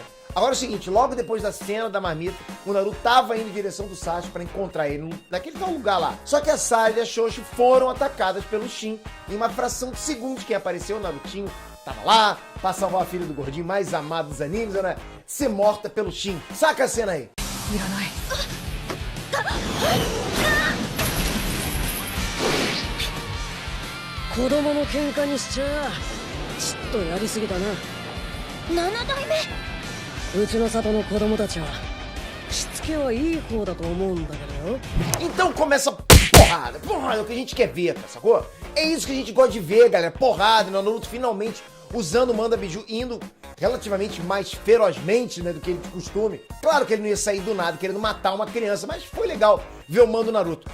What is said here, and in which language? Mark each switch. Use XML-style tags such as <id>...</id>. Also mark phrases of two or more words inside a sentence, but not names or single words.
<pt>Agora é o seguinte, logo depois da cena da marmita, o Naruto tava indo em direção do Sasuke pra encontrar ele naquele tal lugar lá. Só que a Sarada e a Shoshu foram atacadas pelo Shin em uma fração de segundos. Quem apareceu, o Narutinho, tava lá pra salvar a filha do gordinho mais amado dos animes, né? Ser morta pelo Shin. Saca a cena aí.</pt> <ja>子供の喧嘩にしちゃちっとやりすぎだな。 7代目。うちの里の子供たちはしつけはいい方だと思うんだけどよ。</ja> <pt>Então começa porrada. Porrada é o que a gente quer ver, cara, sacou? É isso que a gente gosta de ver, galera. Porrada, né? O Naruto finalmente usando o Manda Biju, indo relativamente mais ferozmente, né, do que ele de costume. Claro que ele não ia sair do nada querendo matar uma criança, mas foi legal ver o Mando Naruto.</pt>